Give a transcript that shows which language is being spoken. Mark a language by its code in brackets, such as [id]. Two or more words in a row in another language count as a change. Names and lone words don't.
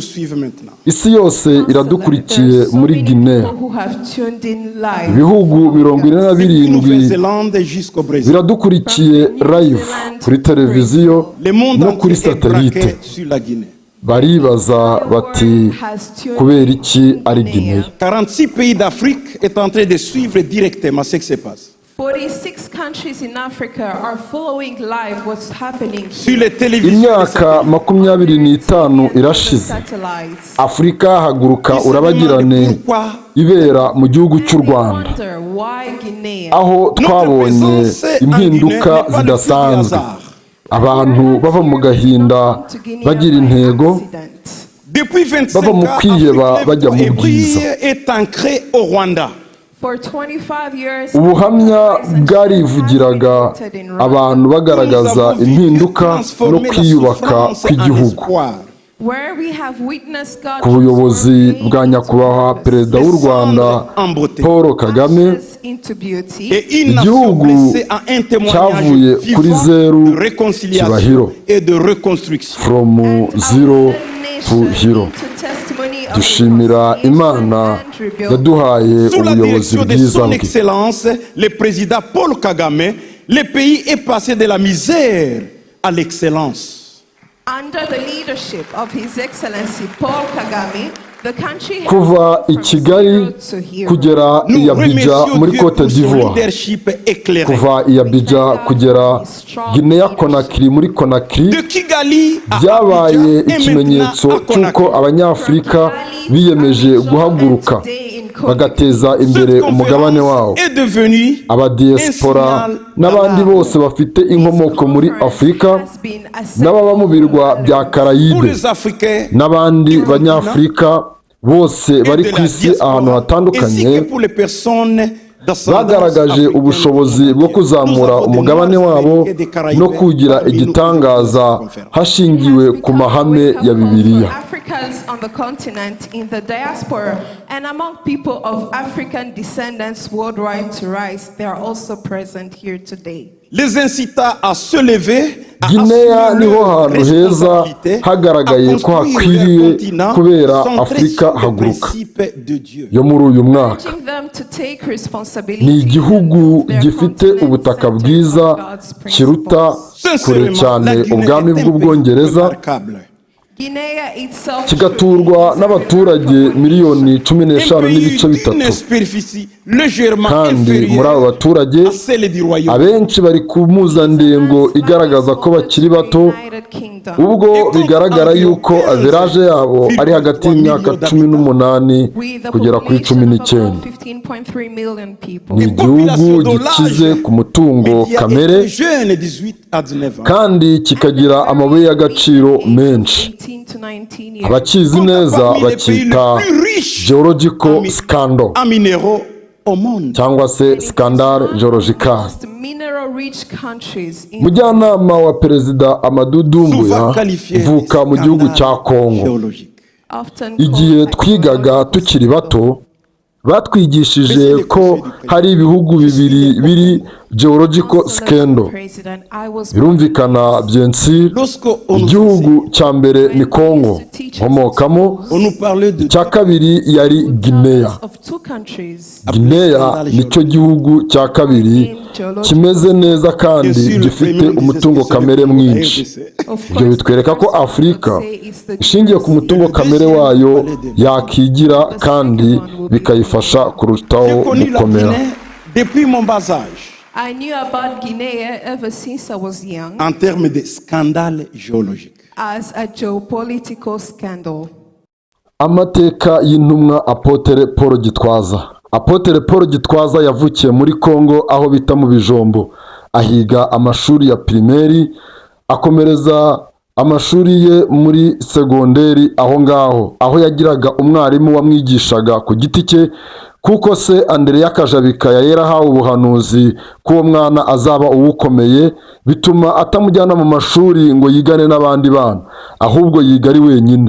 [rw] Isi yose iradukurikiye muri Guinea. Ibihugu 47 biradukurikiye live kuri televiziyo no kuri satellite. Baribaza bati kubera iki ari Guinea. [fr] 46 pays d'Afrique est en train de suivre directement ce qui se passe. [en] 46 countries in Africa are following live what's happening. [rw] Imyaka 25 irashize Afurika haguruka urabagirane ibera mu gihugu cy'u Rwanda, aho twabonye impinduka zidasanzwe. Abantu bava mu gahinda bagira intego, bava mu kwiheba bajya mu bwiza. Ubuhamya bwarivugiraga abantu bagaragaza impinduka no kwiyubaka kw'igihugu. [en] Where we have witnessed God [rw] ku buyobozi [en] transform [rw] bwa [en] pain [rw] nyakubahwa [en] into [rw] perezida w'u Rwanda [fr] en beauté. [rw] Paul Kagame, [en] ashes into beauty, [fr] Et une nation [rw] igihugu [fr] blessée a un [rw] cyavuye [fr] témoignage [rw] kuri [fr] vivant [rw] zeru [fr] de réconciliation [rw] kibahiro. [fr] et de reconstruction. [en] from and zero our to nation hero. into testimony of [rw] Dushimira [en] reconciliation [rw] Imana [en] and rebuilding. [rw] yaduhaye [fr] Sous la [rw] ubuyobozi [fr] direction de [rw] bwiza [fr] son [rw] bwe. [fr] Excellence, le président Paul Kagame, le pays est passé de la misère à l'excellence. [en] Under the leadership of His Excellency Paul Kagame, the country has [rw] Kuva i [en] moved from [rw] Kigali [en] zero to hero. [rw] kugera i [fr] Nous [rw] Abidjan [fr] remercions [rw] muri [fr] Dieu [rw] Cote [fr] pour son [rw] d'Ivoire, [fr] leadership éclairé. [rw] kuva i Abidjan kugera Guinea Conakry muri Conakry, [fr] De Kigali à [rw] byabaye [fr] Abidjan et [rw] ikimenyetso [fr] maintenant à [rw] cy'uko [fr] Conakry. [rw] abanyafurika biyemeje guhaguruka bagateza imbere [fr] Cette [rw] umugabane wabo. [fr] conférence est devenue [rw] Abadiyesipora n'abandi bose bafite inkomoko muri Afurika n'ababa mu birwa bya [fr] pour [rw] Karayibe [fr] les Africains [rw] n'abandi banyafurika bose bari [fr] et de [rw] ku [fr] la [rw] isi ahantu [fr] diaspora, ainsi [rw] hatandukanye, [fr] que pour les personnes d'ascendance [rw] bagaragaje [fr] africaine. [rw] ubushobozi bwo kuzamura [fr] Nous avons [rw] umugabane [fr] des [rw] wabo [fr] Nord-Américains, des Caraïbes [rw] no kugira [fr] parmi nous [rw] igitangaza [fr] pour cette conférence. [rw] hashingiwe ku mahame ya Bibiliya. [en] Africans on the continent, in the diaspora, and among people of African descendants worldwide to rise, they are also present here today. [fr] Les incita à se lever, à [rw] Guinea [fr] assumer [rw] niho [fr] leur [rw] hantu heza [fr] responsabilité, [rw] hagaragaye [fr] à [rw] ko [fr] construire [rw] hakwiriye [fr] leur continent [rw] kubera [fr] centré [rw] Afurika [fr] sur les [rw] haguruka [fr] principes de Dieu. [rw] yo muri uyu mwaka. [en] Urging them to take responsibility [rw] Ni igihugu [en] of their [rw] gifite [en] continent [rw] ubutaka [en] centered [rw] bwiza [en] on God's [rw] kiruta [en] principles. [rw] kure cyane ubwami bw'Ubwongereza, [fr] remarquable. [en] Guinea itself [rw] kigaturwa n'abaturage miliyoni 15 n'ibice bitatu, [fr] Une superficie légèrement [rw] kandi muri abo [fr] inférieure [rw] baturage [fr] à celle du royaume. [rw] abenshi bari ku mpuzandengo igaragaza ko bakiri bato, [en] United Kingdom. [rw] ubwo bigaragara yuko averaje yabo ari hagati y'imyaka 18 [en] With a [rw] kugera kuri [en] population of [rw] 19. [en] about 15.3 million people. [rw] Ni igihugu gikize ku mutungo kamere [fr] Les jeunes 18 à 19 ans. [rw] kandi kikagira amabuye y'agaciro menshi. [en] 18 to 19 years. [rw] Abakizi neza bacyita [en] geological scandal [fr] En minéraux au monde. [rw] cyangwa se [fr] scandale geological. [en] Most mineral-rich countries in [rw] Mujyanama wa perezida Amadou Doumbouya [fr] Souvent qualifié [rw] uvuka mu gihugu cya Congo. [fr] géologique. [en] often [rw] Igihe [en] called [rw] twigaga tukiri bato batwigishije ko hari ibihugu bibiri biri [en] geological scandal. President, I was [rw] Birumvikana byensi, [fr] Lorsqu'on nous [rw] igihugu cya mbere ni Congo nkomokamo, [fr] on nous parlait de [rw] icya kabiri yari Guinea. [en] of two countries. [rw] Guinea nicyo gihugu cya kabiri kimeze neza kandi gifite umutungo kamere mwinshi. [en] Of [rw] Ibyo bitwereka ko Afurika ishingiye ku mutungo kamere wayo yakigira kandi bikayifasha kurutaho [fr] J'ai connu la [rw] gukomera. [fr] Guinée depuis mon bas âge [en] I knew about Guinea ever since I was young [fr] en termes de scandale géologique. [en] as a geopolitical scandal. [rw] Amateka y'intumwa Apotre Paul Gitwaza. Apotre Paul Gitwaza yavukiye muri Congo aho bita mu Bijombo, ahiga amashuri ya primaire, akomereza amashuri ye muri segonderi aho ngaho, aho yagiraga umwarimu wamwigishaga ku giti cye, kuko se Andrea Kajabika yari yarahawe ubuhanuzi ko uwo mwana azaba uwukomeye, bituma atamujyana mu mashuri ngo yigane n'abandi bana, ahubwo yiga ari wenyine.